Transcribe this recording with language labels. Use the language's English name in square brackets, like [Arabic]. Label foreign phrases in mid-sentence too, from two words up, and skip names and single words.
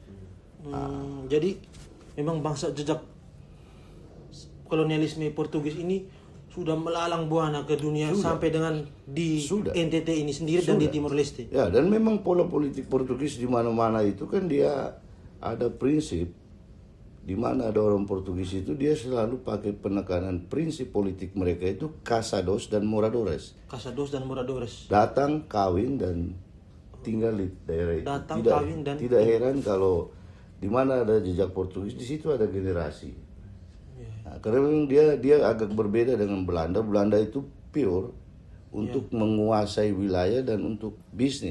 [Indonesian] Jadi memang bangsa jejak kolonialisme Portugis ini sudah melalang buana ke dunia sampai dengan di NTT ini sendiri dan di Timor Leste. Ya, dan memang pola politik Portugis di mana-mana itu kan dia ada prinsip. Di mana ada orang Portugis itu dia selalu pakai penekanan prinsip politik mereka itu casados dan moradores. Casados dan moradores. Datang, kawin dan tinggal di daerah itu. Datang, kawin dan tidak heran kalau di mana ada jejak Portugis di situ ada generasi. Karena memang dia agak berbeda dengan Belanda. Belanda itu pure untuk menguasai wilayah dan untuk bisnis.